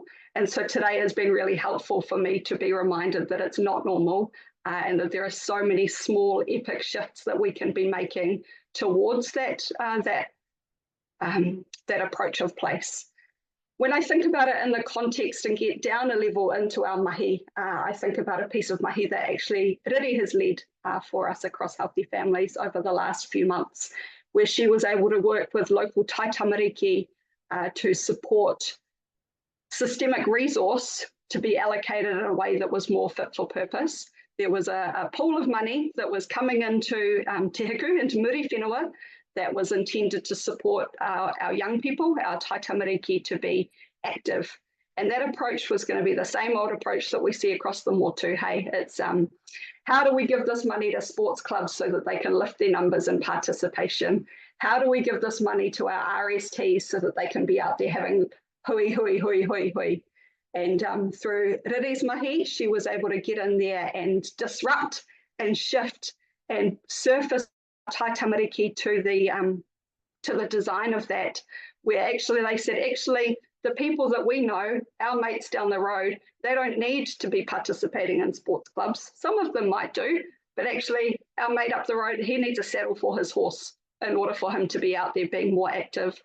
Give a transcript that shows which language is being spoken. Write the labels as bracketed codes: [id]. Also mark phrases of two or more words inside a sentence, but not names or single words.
[en] And so today has been really helpful for me to be reminded that it's not normal and that there are so many small epic shifts that we can be making towards that approach of place. When I think about it in the context and get down a level into our mahi, I think about a piece of mahi that actually Riri has led for us across Healthy Families over the last few months, where she was able to work with local [mi] tai tamariki [en] to support systemic resource to be allocated in a way that was more fit for purpose. There was a pool of money that was coming into Te Hiku, into Muri Whenua, that was intended to support our young people, our [mi] tai tamariki, [en] to be active. And that approach was going to be the same old approach that we see across the motu, hey? It's how do we give this money to sports clubs so that they can lift their numbers and participation? How do we give this money to our RSTs so that they can be out there having [mi] hui, hui, hui, hui, hui? [en] And through Riri's mahi, she was able to get in there and disrupt and shift and surface [mi] tai tamariki [en] to the design of that, where actually they said, actually, the people that we know, our mates down the road, they don't need to be participating in sports clubs. Some of them might do, but actually our mate up the road, he needs a saddle for his horse in order for him to be out there being more active.